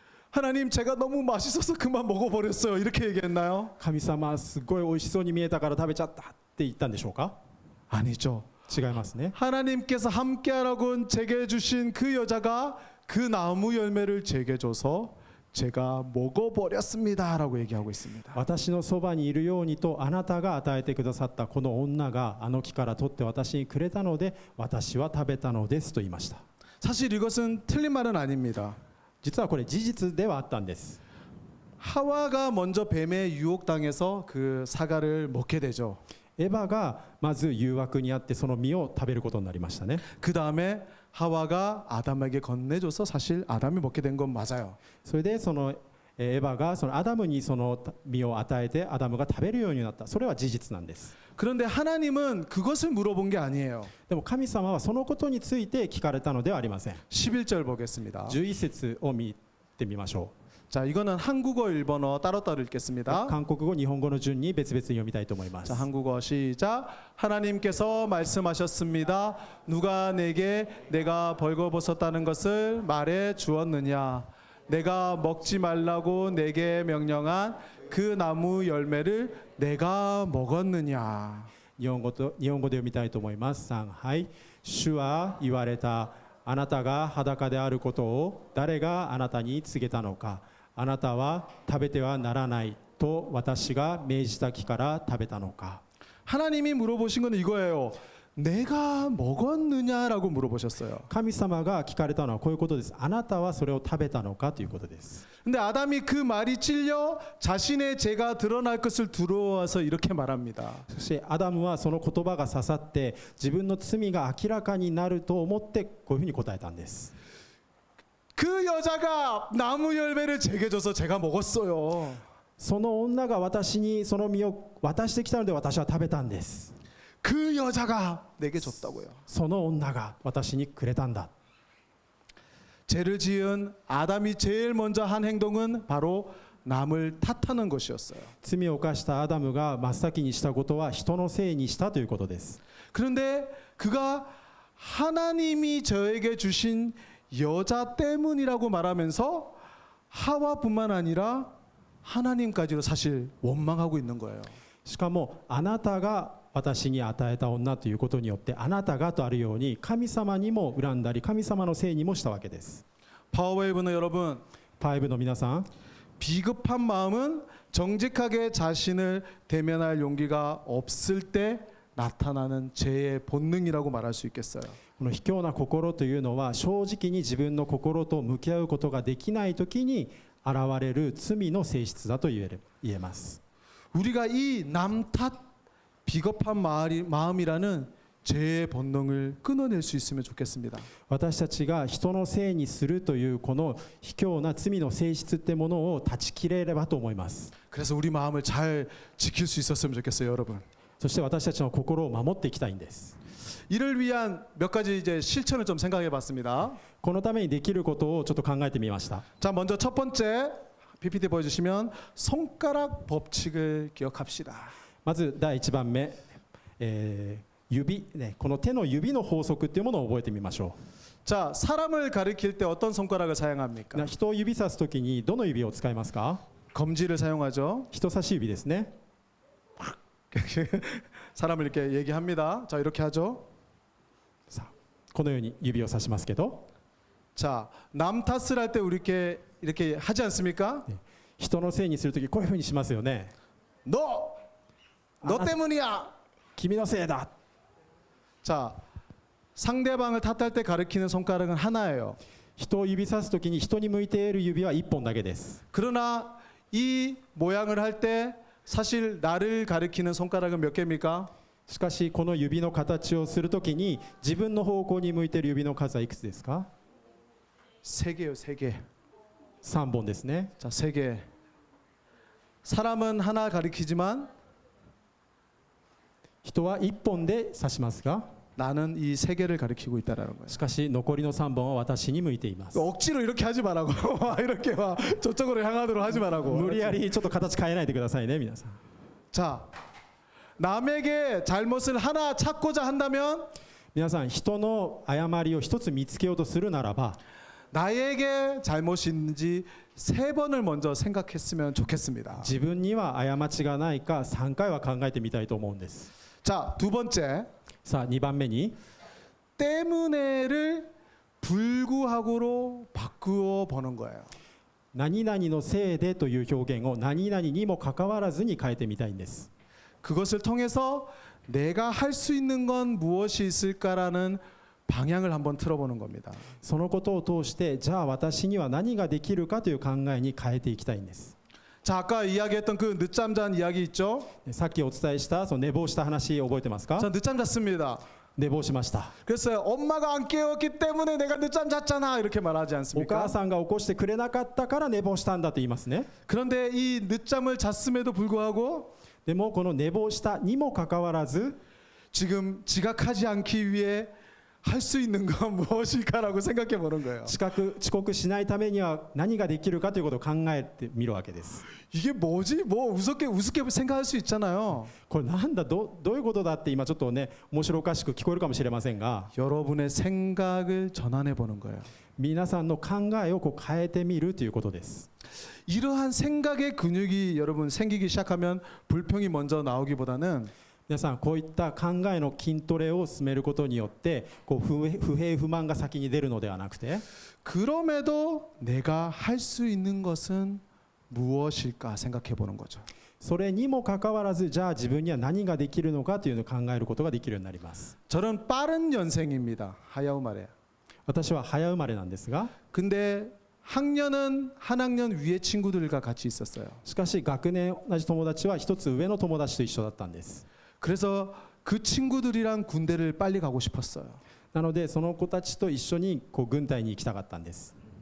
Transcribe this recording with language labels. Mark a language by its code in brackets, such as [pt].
[ko] 하나님 제가 너무 맛있어서 그만 먹어버렸어요. 이렇게 얘기했나요? [ja] 神様すごい美味しそうに見えたから食べちゃったって言ったんでしょうか [ko] 아니죠. [ja] 違いますね [ko] 하나님께서 함께하라고 제게 주신 그 여자가 그 나무 열매를 제게 줘서 제가 먹어버렸습니다라고 얘기하고 있습니다. [ja] 私のそばにいるようにとあなたが与えてくださったこの女があの木から取って私にくれたので私は食べたのですと言いました。 [ko] 사실 이것은 틀린 말은 아닙니다. [ja] 実はこれ事実ではあったんです。 [ko] 하와가 먼저 뱀에 유혹당해서 그 사과를 먹게 되죠. [ja] エヴァがまず誘惑にあってその実を食べることになりましたね。 [ko] 그 다음에 하와가 아담에게 건네줘서 사실 아담이 먹게 된 건 맞아요. [ja] それでそのエヴァがそのアダムにその実を与えてアダムが食べるようになった。それは事実なんです。 [ko] 그런데 하나님은 그것을 물어본 게 아니에요. [ja] でも神様はそのことについて聞かれたのではありません。 [ko] 11절 보겠습니다. [ja] 11節を見てみましょ [ko] 자, 이거는 한국어, 일본어 따로따로 [ja] う。 [ko] 읽겠습니다. [ja] 韓国語、日本語の順に別々に読みたいと思います [ko] 자, 。 한국어 시작. 하나님께서 말씀하셨습니다. 누가 내게 내가 벌거벗었다는 것을 말해 주었느냐? 내가 먹지 말라고 내게 명령한 그 나무 열매를 내가 먹었느냐? [ja] 日本語で読みたいと思います。3、はい。主は言われた。あなたが裸であることを誰があなたに告げたのか。あなたは食べてはならないと私が命じた木から食べたのか。 [ko] 하나님이 물어보신 건 이거예요. 내가 먹었느냐라고 물어보셨어요. [ja] 神様が聞かれたのはこういうことです。あなたはそれを食べたのかということです。 [ko] 근데 아담이 그 말이 찔려 자신의 죄가 드러날 것을 두려워서 이렇게 말합니다. [ja] そしてアダムはその言葉が刺さって自分の罪が明らかになると思ってこういうふうに答えたんです。 [ko] 그 여자가 나무 열매를 제게 줘서 제가 먹었어요. [ja] その女が私にその実を渡してきたので私は食べたんです。 [ko] 그 여자가 내게 줬다고요. [ja] その女が私にくれたんだ。 [ko] 죄를 지은 아담이 제일 먼저 한 행동은 바로 남을 탓하는 것이었어요. [ja] 罪を犯したアダムが真っ先にしたことは人のせいにしたということです。 [ko] 그런데 그가 하나님이 저에게 주신 여자 때문이라고 말하면서 하와뿐만 아니라 하나님까지도 사실 원망하고 있는 거예요. [ja] しかもあなたが私に与えた女ということによってあなたがとあるように神様にも恨んだり神様のせいにもしたわけです。 [ko] 파워웨이브는 여러분 [ja] パイブの皆さん、 [ko] 비급한 마음은 정직하게 자신을 대면할 용기가 없을 때 나타나는 죄의 본능이라고 말할 수 있겠어요. [ja] この卑怯な心というのは正直に自分の心と向き合うことができないときに現れる罪の性質だと言えます。 [ko] 우리가 이 남 탓 비겁한 마음이라는 죄의 본능을 끊어낼 수 있으면 좋겠습니다. [ja] 私たちが人のせいにするというこの卑怯な罪の性質ってものを断ち切れればと思います。 [ko] 그래서 우리 마음을 잘 지킬 수 있었으면 좋겠어요, 여러분. [ja] そして私たちの心を守っていきたいんです。 [ko] 이를 위한 몇 가지 이제 실천을 좀 생각해 봤습니다. [ja] このためにできることをちょっと考えてみました。 [ko] 자, 먼저 첫 번째 PPT 보여주시면 손가락 법칙을 기억합시다. [ja] まず第1番目、指、ね、この手の指の法則っていうものを覚えてみましょ [ko] 자, 사람을 가리킬 때 어떤 손가락을 [ja] う。 [ko] 사용합니까? [ja] 人を指さすときにどの指を使いますか？ [ko] 검지를 사용하죠. [ja] 人差し指ですね。 [ko] 사람을 이렇게 얘기합니다. 자, 이렇게 하죠. [ja] さあこのように指をさしますけど、 [ko] 자, 남 탓을 할 때 우리 이렇게 하지 않습니까? [ja] 人のせいにするときこういうふうにしますよね。 [ko] 너 때문이야. [ja] 君のせいだ。 [ko] 자, 상대방을 탓할 때 가리키는 손가락은 하나예요. [ja] 人を指さすときに人に向いている指は1本だけです。 [ko] 그러나 이 모양을 할 때 사실 나를 가리키는 손가락은 몇 개입니까? [ja] しかしこの指の形をするときに自分の方向に向いている指の数はいくつですか？ [ko] 3개요, 3개. [ja] 3本ですね。 [ko] 자, 3개. 사람은 하나 가리키지만 [ja] 人は1本で指しますが、 [ko] 나는 이 3개를 가리키고 있다라는 거예요. [ja] しかし残りの3本は私に向いています。 [ko] 억지로 이렇게 하지 말라고. 이렇게 막 저쪽으로 향하도록 하지 말라고. [ja] 無理やりちょっと形変えないでくださいね、皆さん。 [ko] 자, 남에게 잘못을 하나 찾고자 한다면 [ja] 皆さん、人の誤りを一つ見つけようとするならば、 [ko] 나에게 잘못이 있는지 3번을 먼저 생각했으면 좋겠습니다. [ja] 自分には過ちがないか3回は考えてみたいと思うんです。 [ko] 자, 두 번째. [ja] さあ2番目に [ko] 때문에를 불구하고로 바꾸어 보는 거예요. [ja] 何々のせいでという表現を何々にもかかわらずに変えてみたいんです。 [ko] 그것을 통해서 내가 할 수 있는 건 무엇이 있을까라는 방향을 한번 틀어보는 겁니다. [ja] そのことを通してじゃあ私には何ができるかという考えに変えていきたいんです。 [ko] 자, 아까 이야기했던 그 늦잠 잔 이야기 있죠? [ja] さっきお伝えしたその寝坊した話覚えてますか？ [ko] 저 늦잠 잤습니다. [ja] 寝坊しました。 [ko] 그래서 엄마가 안 깨웠기 때문에 내가 늦잠 잤잖아 이렇게 말하지 [ja] お母 [ko] 않습니까? [ja] さんが起こしてくれなかったから寝坊したんだと言いますね。 [ko] 그런데 이 늦잠을 잤음에도 불구하고 [ja] でもこの寝坊したにもかかわらず [ko] 지금 지각하지 않기 위해 할 수 있는 건 무엇일까라고 생각해 보는 거예요. [ja] 遅刻しないためには何ができるかということを考えてみるわけです。 [ko] 이게 뭐지? 뭐 우습게 생각할 수 있잖아요. [ja] これなんだどういうことだって今ちょっとね面白おかしく聞こえるかもしれませんが [ko] 여러분의 생각을 전환해 보는 거예요. [ja] 皆さんの考えをこう変えてみるということです。 [ko] 이러한 생각의 근육이 여러분 생기기 시작하면 불평이 먼저 나오기보다는 [ja] 皆さんこういった考えの筋トレを進めることによってこう不平不満が先に出るのではなくて [ko] 그럼에도 내가 할 수 있는 것은 무엇일까 생각해 보는 거죠. [ja] それにもかかわらずじゃあ自分には何ができるのかというのを考えることができるようになります。 [ko] 저는 빠른 연생입니다. 하야우 말에. [ja] 私は早生まれなんですが [ko] 근데 학년은 한 학년 위의 친구들과 같이 있었어요. [ja] しかし学年同じ友達は一つ上の友達と一緒だったんです。 [ko] 그래서 그 친구들이랑 군대를 빨리 가고 싶었어요. [ja] なのでその子たちと一緒にこう軍隊に行きたかったんです。